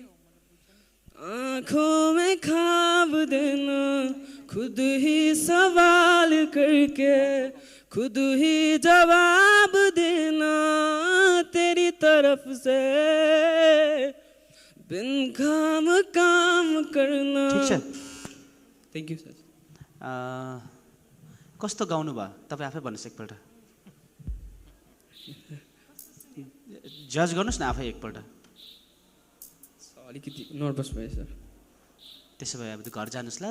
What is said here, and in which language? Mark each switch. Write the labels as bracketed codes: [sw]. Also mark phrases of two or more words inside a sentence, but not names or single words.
[hi] आँखों में ख्वाब देना खुद ही सवाल करके, खुद ही जवाब देना तेरी तरफ से, बिन काम करना। [ne] ठिक छ। [en] thank you sir. [ne] कस्तो गाउनु भयो तपाईँ आफै भन्नुहोस् एकपल्ट, जज गर्नुहोस् न आफै एकपल्ट। अलिकति नर्भस भयो सर। त्यसो भए अब त घर जानुहोस् ल।